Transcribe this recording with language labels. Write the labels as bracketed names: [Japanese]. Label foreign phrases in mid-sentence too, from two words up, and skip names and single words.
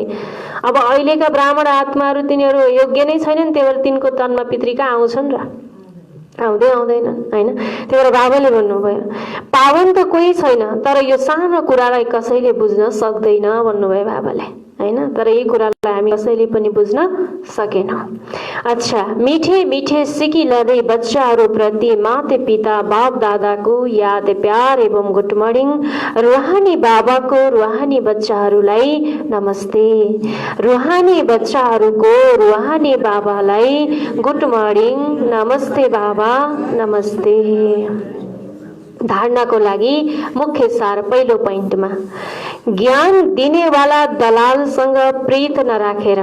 [Nepali] अब अहिलेका ब्राह्मण आत्माहरू तिनीहरू योग्य नै छैनन्, त्यही भएर तिनको तनमा पितृ कहाँ आउँछन् र? आउँदैनन्, हैन। त्यही भएर बाबाले भन्नुभयो पावन त कोही छैन तर यो सानो कुरालाई कसैले बुझ्न सक्दैन भन्नुभयो बाबाले, हैन। तर यही कुरालाई हामी कसैले पनि बुझ्न सकेनौँ। अच्छा, मीठे मीठे सिकिलदै बच्चाहरूप्रति माता पिता बाप दादाको याद प्यार एवं [English] good morning. [Nepali] रुहानी बाबाको रुहानी बच्चाहरूलाई नमस्ते। रुहानी बच्चाहरूको रुहानी बाबालाई [English] good morning, [Nepali] नमस्ते बाबा, नमस्ते। धारणाको लागि मुख्य सार पहिलो पोइन्टमा ज्ञान दिनेवाला दलालसँग प्रीत नराखेर।